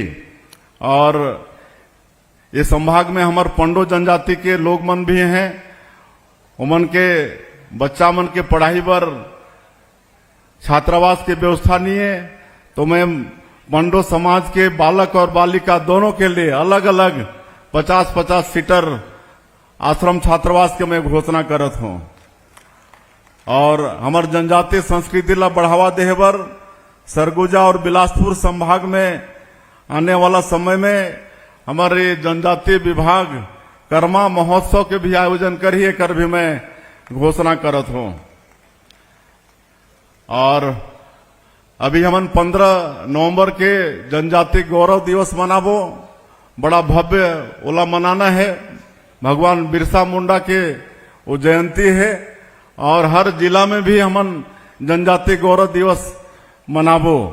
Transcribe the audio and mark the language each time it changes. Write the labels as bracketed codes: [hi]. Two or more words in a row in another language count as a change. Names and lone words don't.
[hne] और ये संभाग में हमार पंडो जनजाति के लोग मन भी हैं, उमन के बच्चा मन के पढ़ाई पर छात्रावास की व्यवस्था नहीं है, तो मैं पंडो समाज के बालक और बालिका दोनों के लिए अलग अलग 50-50 सीटर आश्रम छात्रावास के मैं घोषणा करत हूं। और हमार जनजातीय संस्कृति ला बढ़ावा देहे बर सरगुजा और बिलासपुर संभाग में आने वाला समय में हमारे जनजातीय विभाग कर्मा महोत्सव के भी आयोजन करिए कर भी मैं घोषणा करत हूं। और अभी हम 15 नवंबर के जनजातीय गौरव दिवस मनाबो, बड़ा भव्य ओला मनाना है। भगवान बिरसा मुंडा के वो जयंती है और हर जिला में भी हमन जनजातीय गौरव दिवस मनाबो।